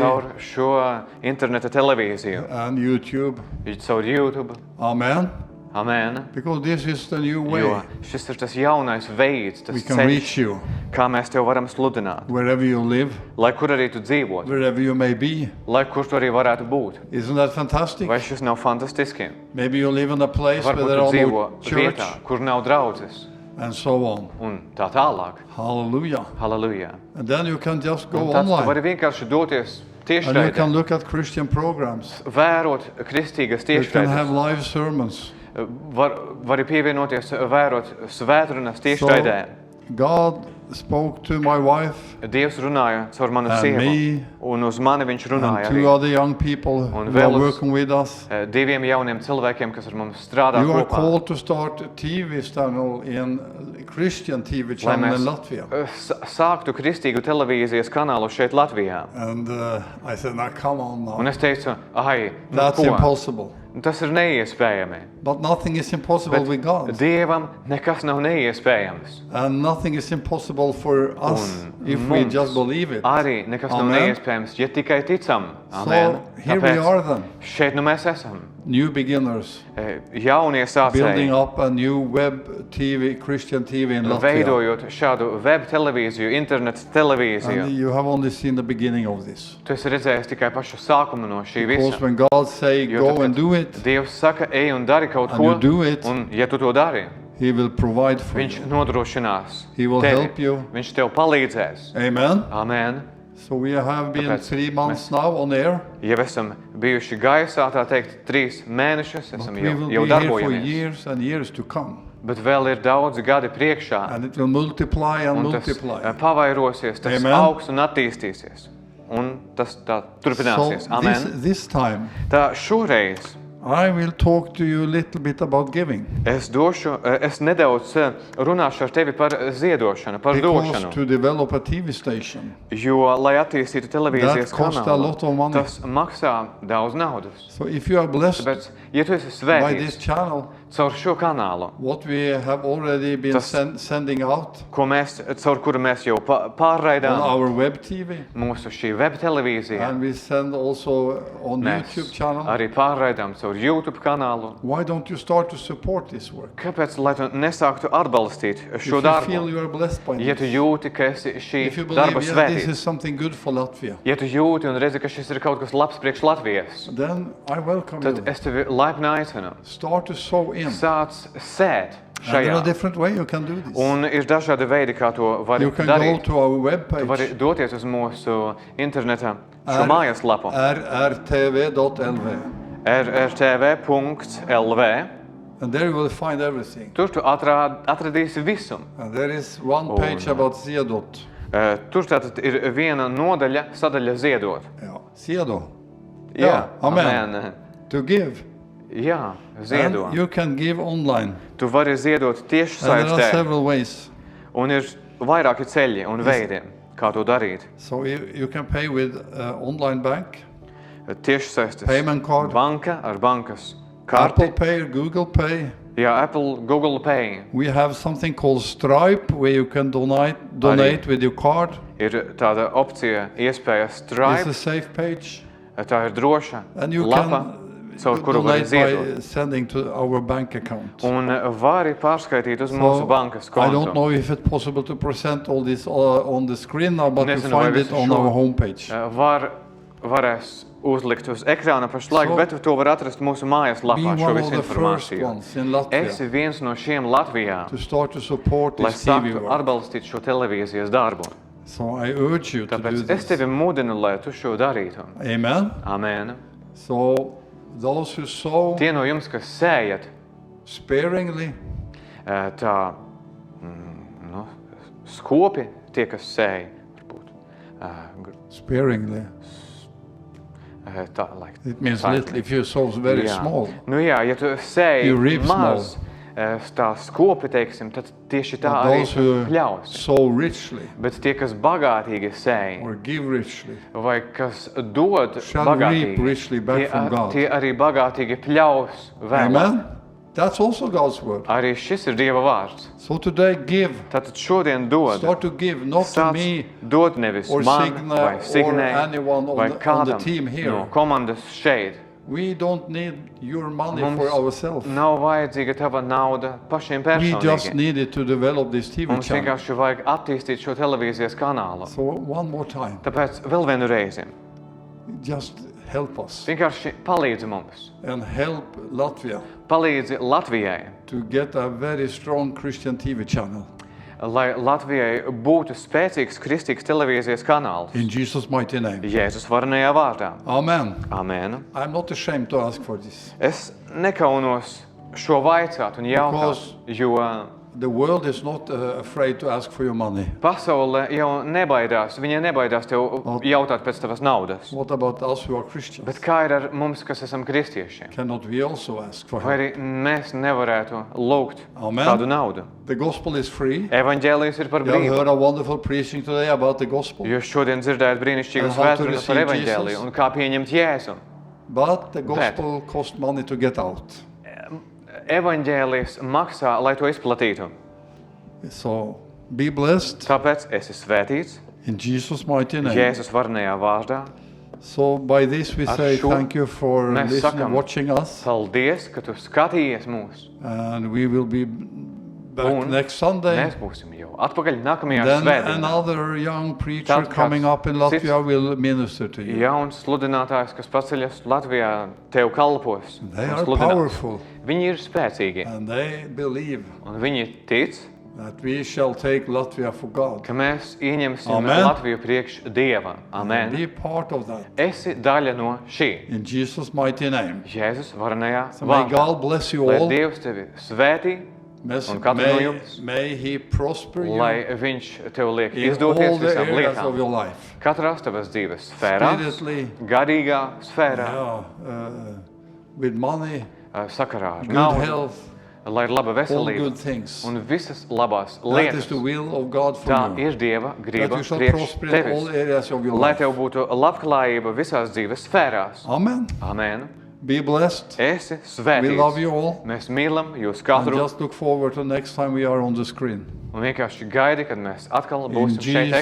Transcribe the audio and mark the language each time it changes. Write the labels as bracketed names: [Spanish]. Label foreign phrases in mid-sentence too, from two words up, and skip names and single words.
[Latvian] caur šo interneta televīziju, [English] and YouTube. [Latvian] caur YouTube. [English] Amen. [Latvian] Amen. [English] Because this is the new [Latvian] Jo [English] way. [Latvian] šis ir tas jaunais veids, tas [English] We can [Latvian] ceļš, [English] reach you [Latvian] kā mēs tev varam sludināt. [English] wherever you live, [Latvian] Lai kur arī tu dzīvotu, [English] wherever you may be. [Latvian] lai kur tu arī varētu būt. [English] Isn't that fantastic? [Latvian] Vai šis nav fantastiski? [English] Maybe you live in a place where [Latvian] Varbūt [English] there [Latvian] tu [English] are [Latvian] dzīvo [English] no church [Latvian] vietā, kur nav draudzes, [English] and so on. [Latvian] un tā tālāk. [English] Hallelujah. [Latvian] Halleluja. [English] And then you can just go [Latvian] Un tad tu [English] online [Latvian] vari vienkārši doties [English] and you [Latvian] tiešraidē, [English] can look at Christian programs. [Latvian] vērot kristīgas [English] You can have [Latvian] tiešraides. [English] live sermons. [Latvian] Vari pievienoties, vērot svētrunas tiešraidē. [English] God spoke to my wife [Latvian] Dievs runāja caur manu [English] and [Latvian] sievu, [English] me [Latvian] un uz mani viņš [English] and [Latvian] runāja [English] two [Latvian] arī. [English] other young people [Latvian] Un [English] who are [Latvian] vēl uz- [English] working with us. [Latvian] Diviem jauniem cilvēkiem, kas ar mums strādā [English] You are [Latvian] kopā. [English] called to start a TV channel in Christian TV [Latvian] Lai [English] channel in [Latvian] mēs [English] Latvia. [Latvian] sāktu kristīgu televīzijas kanālu šeit Latvijā. [English] And I said, now come on [Latvian] Un [English] now. [Latvian] es teicu, ai, nu [English] That's [Latvian] ko? [English] impossible. [Latvian] Tas ir neiespējami. [English] But nothing is impossible with God. [Latvian] Dievam nekas nav neiespējams. [English] And nothing is impossible for us [Latvian] Un [English] if we [Latvian] mums [English] just believe it. [Latvian] Arī nekas nav [English] Amen. [Latvian] neiespējams, ja tikai ticam. Amen. [English] So here we are then, [Latvian] Šeit nu mēs esam. [English] new beginners, [Latvian] Jaunie [English] building [Latvian] sācēji, [English] up a new web TV, Christian TV in Latvia. [Latvian] veidojot šādu web televīziju, internetu televīziju. [English] And you have only seen the beginning of this. [Latvian] Tu esi redzējis tikai pašu sākumu no šī [English] Because [Latvian] visa. [English] when God say [Latvian] Jo [English] go [Latvian] tad, [English] and [Latvian] kad [English] do it, [Latvian] Dievs saka, ej un dari kaut [English] and [Latvian] ko, [English] you do it, [Latvian] un ja tu to dari, [English] He will provide for [Latvian] Viņš [English] you. [Latvian] nodrošinās [English] He will [Latvian] tevi. [English] help you. [Latvian] Viņš tev palīdzēs. [English] Amen. [Latvian] Amen. [English] So we have been [Latvian] Tāpēc [English] 3 months now on air. [Latvian] Jau esam bijuši gaisā, tā teikt, 3 mēnešus, [English] But [Latvian] esam [English] we [Latvian] jau [English] will be here for [Latvian] darbojamies. [English] years and years to come. [Latvian] Bet vēl ir daudzi gadi priekšā, [English] And it will multiply and [Latvian] un tas [English] multiply. [Latvian] pavairosies, tas [English] Amen. [Latvian] augs un attīstīsies. Un tas tā turpināsies. [English] So Amen. this time, [Latvian] Tā šoreiz [English] I will talk to you a little bit about giving. [Latvian] es nedaudz runāšu ar tevi par ziedošanu, par [English] Because [Latvian] došanu. [English] to develop a TV station, [Latvian] Jo, lai attīstītu televīzijas [English] That costs a lot of [Latvian] kanālu, [English] money. [Latvian] tas maksā daudz naudas. [English] so if you are blessed [Latvian] Tāpēc, ja tu esi [English] by this [Latvian] svētīts [English] channel, [Latvian] caur šo kanālu, [English] what we have already been [Latvian] Tas- [English] sending out [Latvian] caur kuru mēs jau [English] on [Latvian] pārraidām [English] our web TV, [Latvian] mūsu šī web televīzija, [English] and we send also on [Latvian] mēs [English] YouTube channel, [Latvian] arī pārraidām caur YouTube kanālu. [English] why don't you start to support this work? [Latvian] Kāpēc, lai tu nesāktu atbalstīt [English] If [Latvian] šo [English] you feel [Latvian] darbu? [English] you are blessed by [Latvian] Ja tu [English] this, [Latvian] jūti, ka esi šī [English] if you [Latvian] darba [English] believe yeah, this [Latvian] svētīts, [English] is something good for Latvia, [Latvian] ja tu jūti un redzi, ka šis ir kaut kas labs priekš Latvijas, [English] then I welcome [Latvian] tad [English] you. [Latvian] es tevi laipni aicinu. [English] Start to sow in. [Latvian] Sāc sēt [English] And there are [Latvian] šajā. [English] different ways you can do this. [Latvian] Un ir dažādi veidi, kā to var [English] You can go [Latvian] darīt. [English] to our web [Latvian] Tu vari [English] page, [Latvian] doties uz mūsu interneta šo [English] R- [Latvian] mājaslapu [English] rrtv.lv, [Latvian] rrtv.lv. [English] and there you will find everything. [Latvian] Tur tu atradīsi visu. [English] And there is one page about Ziadot. [Latvian] Tur tātad ir viena nodaļa, sadaļa ziedot. [English] Yeah. Ziedo, [Latvian] Jā, [English] amen. [Latvian] amen. [English] to give. [Latvian] Jā, ziedo. [English] And you can give online. [Latvian] Tu vari ziedot tieši [English] And there are [Latvian] saistē. [English] several ways. [Latvian] Un ir vairāki ceļi un veidi, kā to darīt. [English] So you can pay with online bank, [Latvian] Tieši saistes [English] payment card, [Latvian] banka ar bankas [English] Apple [Latvian] karti. [English] Pay, Google Pay. [Latvian] Jā, Apple, Google Pay. [English] We have something called Stripe where you can donate with your card. [Latvian] Ir tāda opcija, iespēja [English] It's a [Latvian] Stripe. [English] safe page. [Latvian] Tā ir droša [English] And you [Latvian] lapa, caur [English] can [Latvian] kuru vari [English] donate [Latvian] ziedot. [English] by sending to our bank account. [Latvian] Un vari pārskaitīt uz mūsu bankas [English] I don't [Latvian] kontu. [English] know if it's possible to present all this on the screen now, but you [Latvian] Nezinu, vai [English] find it [Latvian] visu [English] on [Latvian] šo- [English] our homepage. [Latvian] Varēs uzlikt uz ekrāna pašlaik, [English] So, [Latvian] bet to var atrast mūsu [English] Be [Latvian] mājaslapā šo [English] one of [Latvian] visu [English] the first [Latvian] informāciju. [English] ones in Latvia [Latvian] Esi viens no šiem Latvijā, [English] to start to support [Latvian] lai [English] this TV [Latvian] sāktu [English] work. [Latvian] atbalstīt šo televīzijas darbu. [English] So I urge you to do [Latvian] Tāpēc es [English] this. [Latvian] tevi mudinu, lai tu šo darītu. [English] Amen. [Latvian] Amen. [English] So those who sow [Latvian] Tie no jums, kas sējat, [English] sparingly, [Latvian] tā nu, skopi, tie, kas sēj, varbūt [English] sparingly. [Latvian] tā, [English] like, It means [Latvian] tā- [English] little. If you sow very [Latvian] Jā. [English] small, [Latvian] Nu jā, ja tu sēji [English] You reap [Latvian] maz, tā skopi, teiksim, tad tieši tā [English] but [Latvian] arī [English] those who [Latvian] pļaus. [English] sow richly [Latvian] Bet tie, kas bagātīgi sēj, [English] or give richly, [Latvian] vai kas dod [English] Shall [Latvian] bagātīgi, [English] reap richly back from God. [Latvian] tie arī bagātīgi pļaus vēlāk. [English] amen. That's also God's word. [Latvian] Arī šis ir Dieva vārds. [English] So today give. [Latvian] Tātad šodien dod. [English] Start to give, not to [Latvian] Sāc [English] me [Latvian] dot nevis [English] or [Latvian] man [English] Signe [Latvian] vai [English] or [Latvian] Signei [English] anyone [Latvian] vai [English] on the [Latvian] kādam [English] team here. [Latvian] no komandas šeit. [English] We don't need your money [Latvian] Mums [English] for ourselves. [Latvian] nav vajadzīga tava nauda pašiem [English] We just [Latvian] personīgi. [English] needed to develop this TV [Latvian] Mums [English] channel. [Latvian] vienkārši vajag attīstīt šo televīzijas kanālu. [English] So one more time, [Latvian] Tāpēc vēl vienu reizi. [English] just help us [Latvian] Vienkārši palīdzi mums. [English] and help Latvia [Latvian] Palīdzi Latvijai, [English] to get a very strong Christian TV channel. [Latvian] lai Latvijai būtu spēcīgs kristīgs televīzijas kanāls. [English] In Jesus' mighty name. [Latvian] Jēzus varenajā vārdā. [English] Amen. [Latvian] Amen. [English] I'm not ashamed to ask for this. [Latvian] Es nekaunos šo vaicāt un jautāt, [English] Because- [Latvian] jo [English] The world is not afraid to ask for your money. [Latvian] pasaule jau nebaidās, viņa nebaidās tev jautāt pēc tavas naudas. [English] What about us who are Christians? [Latvian] Bet kā ir ar mums, kas esam kristieši? [English] Cannot we also ask for [Latvian] Vai [English] help? [Latvian] arī mēs nevarētu lūgt [English] Amen. [Latvian] kādu naudu? [English] The gospel is free. [Latvian] Evanģēlijs ir par [English] You have [Latvian] brīvu. [English] heard a wonderful preaching today about the gospel. [Latvian] Jūs šodien dzirdējat brīnišķīgas [English] And how to [Latvian] vēstules par [English] receive [Latvian] evanģēliju [English] Jesus. [Latvian] un kā pieņemt Jēzu. [English] But the gospel costs money to get out. [Latvian] Evanģēlijs maksā, lai to izplatītu. [English] So be blessed [Latvian] Tāpēc esi svētīts [English] in Jesus' mighty name. [Latvian] Jēzus varenajā vārdā. [English] So by this we [Latvian] Ar [English] say [Latvian] šo [English] thank you for [Latvian] mēs [English] listening, [Latvian] sakam- [English] watching us. [Latvian] Paldies, ka tu skatījies mūs. [English] And we will be back [Latvian] Un [English] next Sunday. [Latvian] Mēs būsim jau atpakaļ nākamajā [English] Then [Latvian] svētdienā. [English] another young preacher [Latvian] Tad kāds [English] coming up in [Latvian] cits [English] Latvia will minister to you. [Latvian] Jauns sludinātājs, kas paceļas Latvijā, tev kalpos. [English] They [Latvian] un [English] are [Latvian] sludinās. [English] powerful [Latvian] Viņi ir spēcīgi [English] and they believe [Latvian] un viņi tic, [English] that we shall take Latvia for God. [Latvian] ka mēs ieņemsim [English] Amen. [Latvian] Latviju priekš Dieva. Amen. [English] Be part of that [Latvian] Esi daļa no šī. [English] in Jesus' mighty name. [Latvian] Jēzus varenajā [English] So may [Latvian] vārdā. [English] God bless you [Latvian] Lai [English] all. [Latvian] Dievs tevi svētī, un katru no jums. [English] May He prosper you [Latvian] lai viņš tev liek [English] in [Latvian] izdoties [English] all the [Latvian] visām [English] areas of [Latvian] lietām. [English] your life. [Latvian] Katrās tavas dzīves sfērās, [English] Spiritually, [Latvian] garīgā sfērā, [English] with money, [Latvian] sakarā ar [English] good [Latvian] naudu, [English] health, [Latvian] lai ir laba [English] all [Latvian] veselība [English] good things. [Latvian] un visas labās [English] That is [Latvian] lietas. [English] the will of God [Latvian] Tā [English] for you. [Latvian] ir Dieva [English] That [Latvian] griba [English] you shall [Latvian] priekš [English] prosper in all [Latvian] tevis. [English] areas of your [Latvian] Lai [English] life. [Latvian] tev būtu labklājība visās dzīves sfērās. [English] Amen. [Latvian] Amen. [English] Be blessed. [Latvian] Esi [English] We love [Latvian] svētīts. [English] you all. [Latvian] Mēs mīlam jūs [English] And [Latvian] katru [English] just look forward to next time we are on the screen. [Latvian] un vienkārši gaidi, kad mēs atkal būsim šeit